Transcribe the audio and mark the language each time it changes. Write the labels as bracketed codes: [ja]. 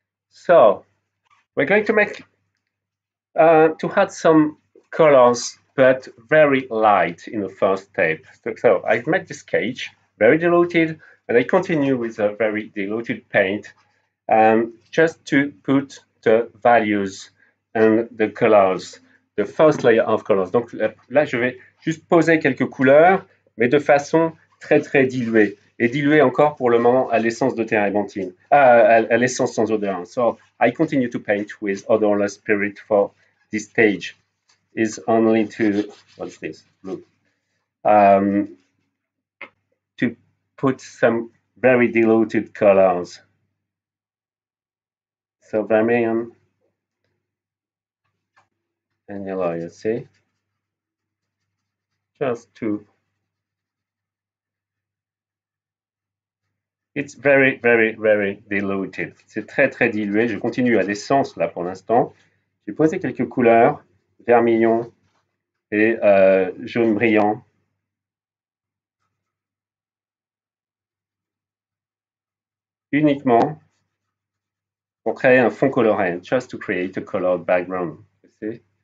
[en] So we're going to make to add some colors, but very light in the first step. So I've made this sketch very diluted, and I continue with a very diluted paint, just to put the values and the colors, the first layer of colors. [fr] Donc là, je vais juste poser quelques couleurs, mais de façon très diluée. Et diluée encore pour le moment à l'essence de térébenthine, à l'essence sans odeur. [en] So I continue to paint with odorless spirit for this stage. Is only to, what's this, blue, to put some very diluted colors. So vermilion and yellow, you see? Just to, it's very diluted. [fr] C'est très dilué. Je continue à l'essence là pour l'instant. J'ai posé quelques couleurs, vermillon et jaune brillant. Uniquement pour créer un fond coloré, [en] just to create a colored background. You see?